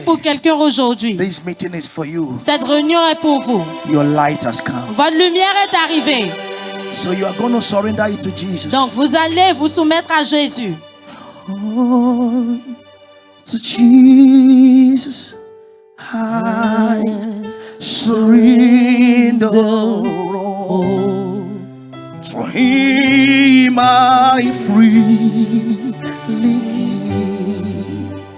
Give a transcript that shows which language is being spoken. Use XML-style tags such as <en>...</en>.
<fr>pour quelqu'un aujourd'hui.</fr> <en>This meeting is for you.</en> <fr>Cette réunion est pour vous.</fr> <en>Your light has come.</en> <fr>Votre lumière est arrivée.</fr> <en>So you are going to surrender it to Jesus.</en> <fr>Donc vous allez vous soumettre à Jésus.</fr> <en>Oh, to Jesus, I surrender all. To Him I freely give.</en>